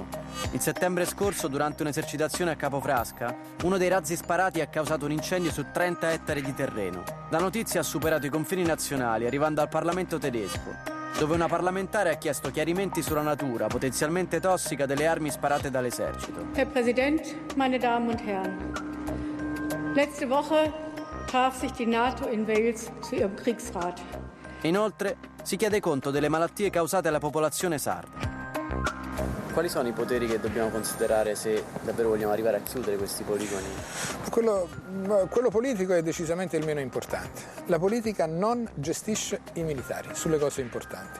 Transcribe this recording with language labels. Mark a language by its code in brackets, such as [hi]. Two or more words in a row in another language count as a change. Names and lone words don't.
[it] In settembre scorso, durante un'esercitazione a Capofrasca, uno dei razzi sparati ha causato un incendio su 30 ettari di terreno. La notizia ha superato i confini nazionali, arrivando al Parlamento tedesco, dove una parlamentare ha chiesto chiarimenti sulla natura potenzialmente tossica delle armi sparate dall'esercito. [de] Herr Präsident, meine Damen und Herren, letzte Woche traf sich die NATO in Wales zu ihrem Kriegsrat. [it] Inoltre, si chiede conto delle malattie causate alla popolazione sarda. Quali sono i poteri che dobbiamo considerare se davvero vogliamo arrivare a chiudere questi poligoni? Quello politico è decisamente il meno importante. La politica non gestisce i militari sulle cose importanti.